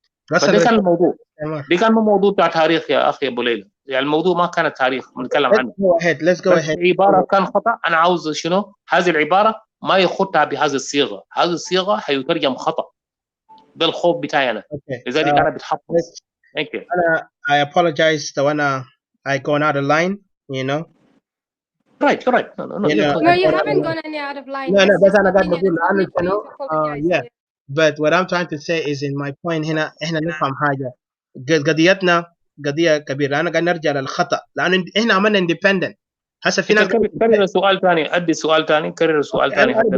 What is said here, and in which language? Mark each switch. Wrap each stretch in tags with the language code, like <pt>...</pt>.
<ar>فده كان الموضوع، دي كان موضوع بتاع تاريخ يا اخي ابو ليلى. يعني الموضوع ما كان تاريخ بنتكلم عنه.</ar> <en>Let's go ahead.</en> <ar>عباره كان خطا. انا عاوز شنو هذه العباره ما يخطها بهذه الصيغه، هذه الصيغه حيترجم خطا. ده الخوف بتاعي انا. لذلك انا بتحفظ.</ar> <en>Thank you. I apologize though I gone out of line, Right. No, you haven't gone any out of line.</en> <ar>No, بس أنا قاعد بقول</ar> <en>yeah. But what I'm trying to say is in my point</en> <ar>هنا إحنا نفهم حاجة. قضيتنا قضية كبيرة. أنا قاعد نرجع للخطأ لأن إحنا عملنا independent. هسه في ناس كرر سؤال ثاني، أدي سؤال ثاني، كرر سؤال ثاني.</ar>